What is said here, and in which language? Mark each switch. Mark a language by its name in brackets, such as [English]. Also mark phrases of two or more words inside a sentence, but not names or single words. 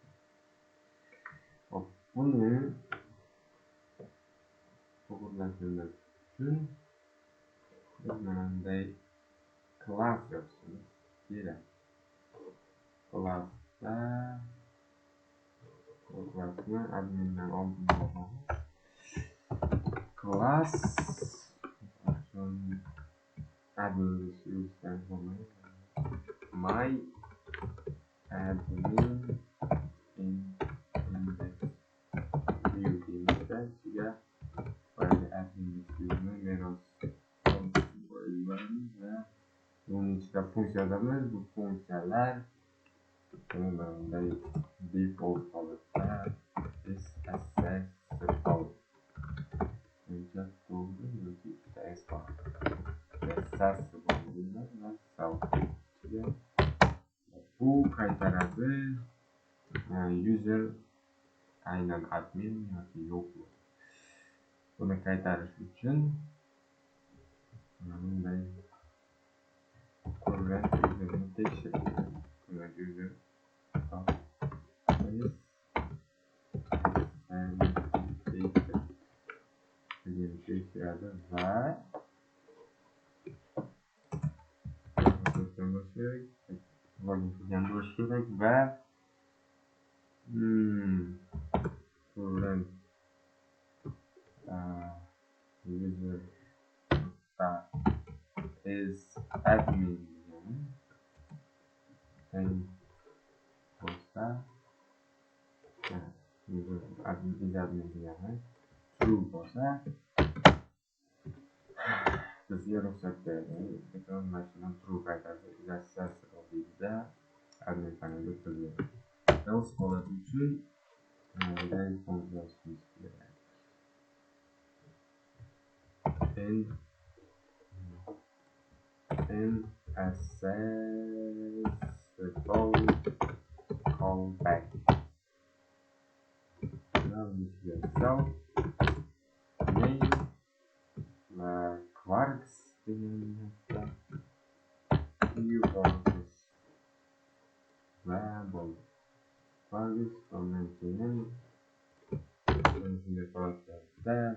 [Uzbek] Hop, buni to'g'rilashimiz uchun biz mana bunday class yozishimiz kerak. Classni admindan oldin yozamiz. [English] Class admin my admin index view [Uzbek] deyimizda ichiga [English] admin viewni [Uzbek] meros qo'yamiz va buning ichida funksiya yozamiz. Bu funksiyalar bunday default holatda [English] is accessible. [Uzbek] Bu qaytaradi user aynan admin yoki yo'q. Buni qaytarish uchun bunday [English] current userni [Uzbek] tekshiramiz. [English] Current user [Uzbek] tekshiradi va login qilgan bo'lishi kerak va [English] current user is admin [Uzbek] bo'lsa admin degani true bo'lsa bizga ruxsat beradi. Mashina true qaytaradi. Accessible deydi, [English] admin panelga [Uzbek] o'tkaziladi. Else holati uchun bunday funksiya yozishimiz kerak. [English] Accessible callback. Now self name quarks new quarks [Uzbek] va bo'ldi. Quarks ondan keyin shunday holatlarda